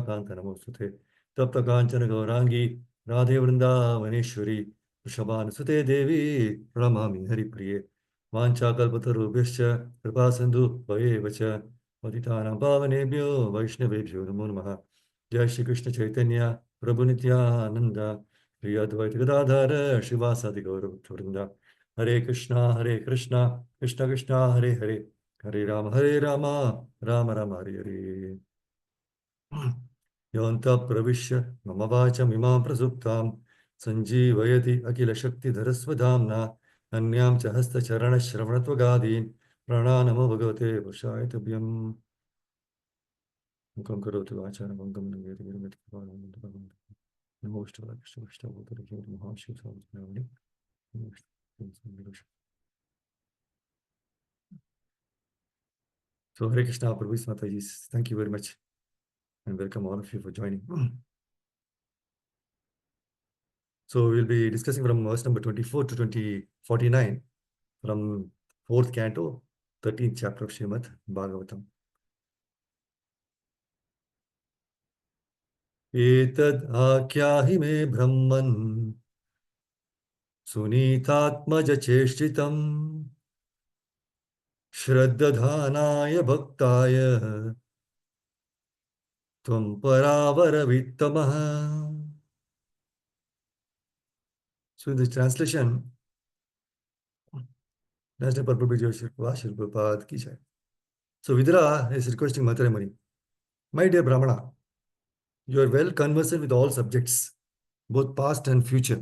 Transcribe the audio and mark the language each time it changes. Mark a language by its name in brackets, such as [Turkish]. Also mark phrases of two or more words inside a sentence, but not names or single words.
[Sanskrit] कांत नमोस्तुते तप्त कांचन गौरांगी राधे वृंदावनेश्वरी वृषभानुसुते देवी प्रणमामि हरिप्रिये वाञ्छाकल्पतरुभ्यश्च कृपा सिन्धु भवेव च पतितानां पावनेभ्यो वैष्णवेभ्यो नमो नमः जय श्री कृष्ण चैतन्य प्रभु नित्यानंद श्री अद्वैत गदाधर शिवासादि गौरवृंदा हरे कृष्णा कृष्ण कृष्ण हरे हरे हरे राम राम राम हरे हरे योऽन्तः प्रविश्य मम वाचमिमां प्रसुप्तां सञ्जीवयति अखिलशक्तिधरस्वधाम्ना अन्यां च हस्तचरणश्रवणत्वगादीन् प्राणानमो भगवते पुरुषाय तुभ्यम् मुखं करोतु वाचारं भङ्गं नङ्गेति गिरिमिति नमो महाशिव [English] So, Hare Krishna, Prabhu Mataji, thank you very much and welcome all of you for joining. So, we'll be discussing from verse number 24 to 49 from 4th Canto, 13th chapter of Srimad Bhagavatam. [Sanskrit] एतद् आख्याहि मे ब्रह्मन् सुनीतात्मज चेष्टितम् श्रद्दधानाय भक्ताय त्वं परावरवित्तमः. [English] So in this translation, National Prabhu Prabhupada [Hindi] की जय. [English] So Vidura is requesting Matra Muni, my dear Brahmana, you are well conversant with all subjects, both past and future.